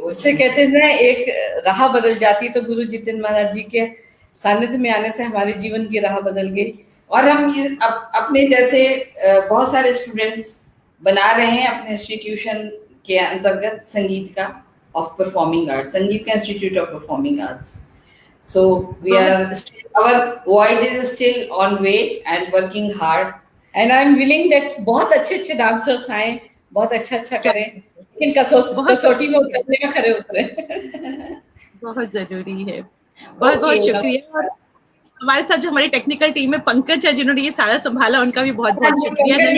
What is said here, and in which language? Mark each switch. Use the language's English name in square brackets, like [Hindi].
[Hindi] उससे कहते हैं एक राह बदल जाती, तो गुरु जितेंद्र महाराज जी के सानिध्य में आने से हमारे जीवन की राह बदल गई। और हम अपने जैसे बहुत सारे स्टूडेंट्स बना रहे हैं अपने इंस्टीट्यूशन के अंतर्गत संगीत का, of performing arts, Sangeet Institute of Performing Arts. [English] So we are still, our voyage is still on way and working hard. And I am willing that [Hindi] बहुत अच्छे डांसर्स आए, बहुत अच्छा करें, लेकिन कसौटी में उतरने में खरे उतरे। बहुत जरूरी है। बहुत शुक्रिया। हमारे साथ जो हमारी टेक्निकल टीम में पंकज है, जिन्होंने ये सारा संभाला, उनका भी बहुत बहुत शुक्रिया।